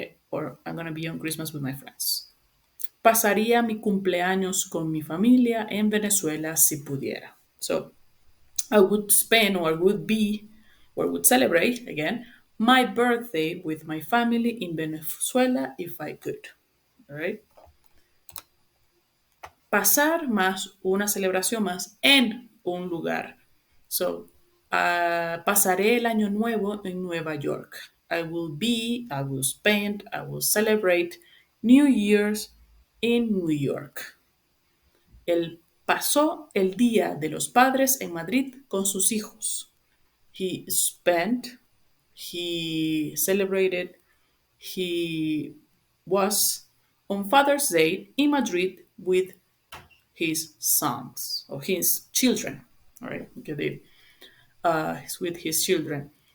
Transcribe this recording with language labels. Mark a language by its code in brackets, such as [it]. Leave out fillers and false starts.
[en] Or I'm going to be on Christmas with my friends. [es] Pasaría mi cumpleaños con mi familia en Venezuela si pudiera. [en] So I would spend, or I would be, or would celebrate again my birthday with my family in Venezuela if I could. All right. [es] Pasar más una celebración más en un lugar. So, pasaré el año nuevo en Nueva York. [en] I will spend, I will celebrate New Year's in New York. [es] Él pasó el Día de los Padres en Madrid con sus hijos. [en] He spent, he celebrated, he was on Father's Day in Madrid with his sons or his children. All right, okay, with his children.